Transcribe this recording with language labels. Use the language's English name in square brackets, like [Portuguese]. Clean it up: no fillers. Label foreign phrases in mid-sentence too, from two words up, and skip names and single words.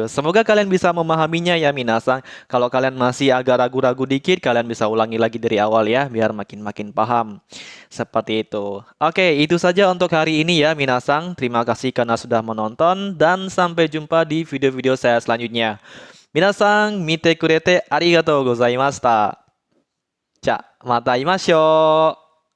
[Indonesian] Semoga kalian bisa memahaminya ya minasang. Kalau kalian masih agak ragu-ragu dikit, kalian bisa ulangi lagi dari awal ya, biar makin paham. Seperti itu. Oke, itu saja untuk hari ini ya minasang. Terima kasih karena sudah menonton, dan sampai jumpa di video-video saya selanjutnya. [Japanese] 皆さん、見てくれてありがとうございました. じゃあ、また会いましょう。